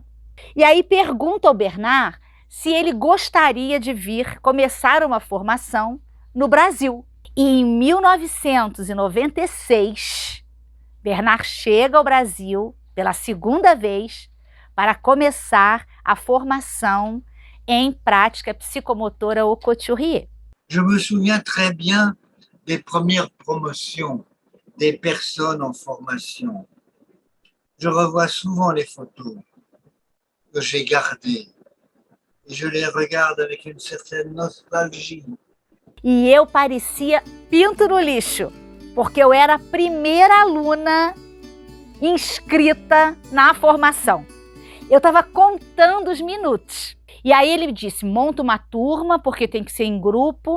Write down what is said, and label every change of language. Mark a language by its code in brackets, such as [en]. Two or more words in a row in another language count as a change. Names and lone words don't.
[pt] E aí pergunto ao Bernard se ele gostaria de vir começar uma formação no Brasil. E em 1996, Bernard chega ao Brasil pela segunda vez para começar a formação em prática psicomotora au Couturier. [fr] Je me souviens très bien des premières promotions des personnes en formation. Je revois souvent les photos que j'ai gardées et je les regarde avec une certaine nostalgie. [pt] E eu parecia pinto no lixo, porque eu era a primeira aluna inscrita na formação. Eu estava contando os minutos. E aí ele me disse, monta uma turma, porque tem que ser em grupo.